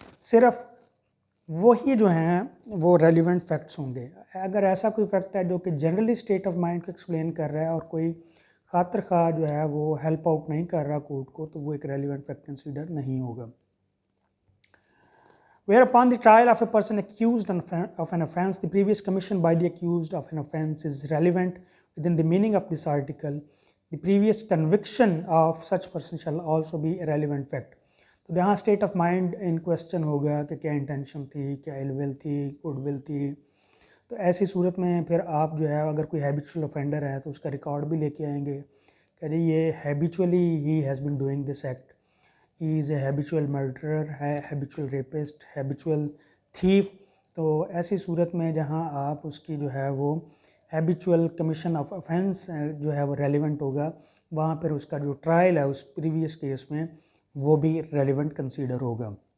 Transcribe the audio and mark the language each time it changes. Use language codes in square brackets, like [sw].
[ur] صرف وہی جو ہیں وہ ریلیونٹ فیکٹس ہوں گے۔ اگر ایسا کوئی فیکٹ ہے جو کہ جنرلی اسٹیٹ آف مائنڈ کو ایکسپلین کر رہا ہے اور کوئی خاطر خواہ جو ہے وہ ہیلپ آؤٹ نہیں کر رہا کوڈ کو، تو وہ ایک ریلیونٹ فیکٹ کنسیڈر نہیں ہوگا۔ [en] Whereupon the trial of a person accused of an offence, the previous commission by the accused of an offence is relevant within the meaning of this article. The previous conviction of such person shall also be a relevant fact. [ur] تو یہاں state of mind in question ہوگا کہ کیا intention تھی، کیا L ول تھی، good will تھی۔ تو ایسی صورت میں پھر آپ جو ہے اگر کوئی ہیبیچول offender ہے تو اس کا ریکارڈ بھی لے کے آئیں گے کہ جی یہ habitually he [en] Has been doing this act, he is a habitual murderer, ہے habitual rapist, habitual thief. [ur] تو ایسی صورت میں جہاں آپ اس کی جو ہے وہ ہیبیچول کمیشن آف offense جو ہے وہ ریلیونٹ ہوگا، وہاں پھر اس کا جو ٹرائل ہے اس پریویس کیس میں وہ بھی ریلیونٹ کنسیڈر ہوگا۔